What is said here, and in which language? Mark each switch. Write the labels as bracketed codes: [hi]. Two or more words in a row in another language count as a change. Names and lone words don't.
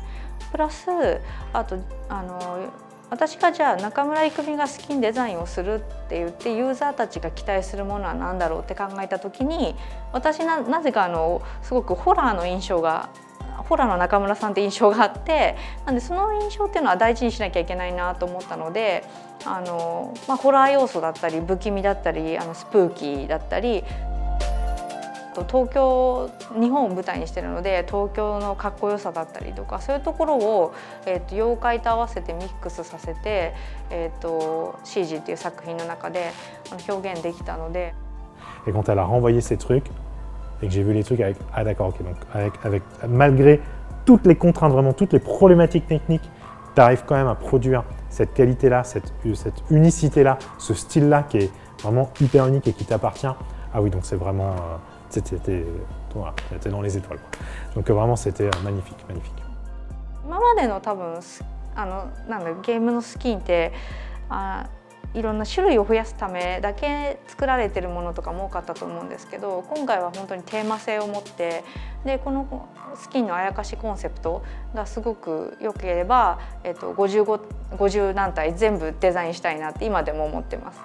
[ja] プラスあと私がじゃあ中村郁美が好きにデザインをするって言ってユーザーたちが期待するものは何だろうって考えた時に私なぜかすごくホラーの中村さんって印象があって、なんでその印象っていうのは大事にしなきゃいけないなと思ったのでホラー要素だったり不気味だったりスプーキーだったり日本を舞台にしてるので東京のかっこよさだったりとかそういうところを、妖怪と合わせてミックスさせて「シージ」っていう作品の中で表現できたので。 [fr] Et quand elle a renvoyé ces trucs et que j'ai vu les trucs avec ah d'accord ok donc avec malgré toutes les contraintes vraiment toutes les problématiques techniques, tu arrives quand même à produire cette qualité là, cette unicité là, ce style là qui est vraiment hyper unique et qui t'appartient, ah oui, donc c'est vraiment, t'es dans les étoiles, quoi. Donc vraiment, c'était magnifique, magnifique. [ja] 今までの多分ゲームのスキンっていろんな種類を増やすためだけ作られてるものとかも多かったと思うんですけど、今回は本当にテーマ性を持って、でこのスキンのあやかしコンセプトがすごく良ければ、50何体全部デザインしたいなって今でも思ってます。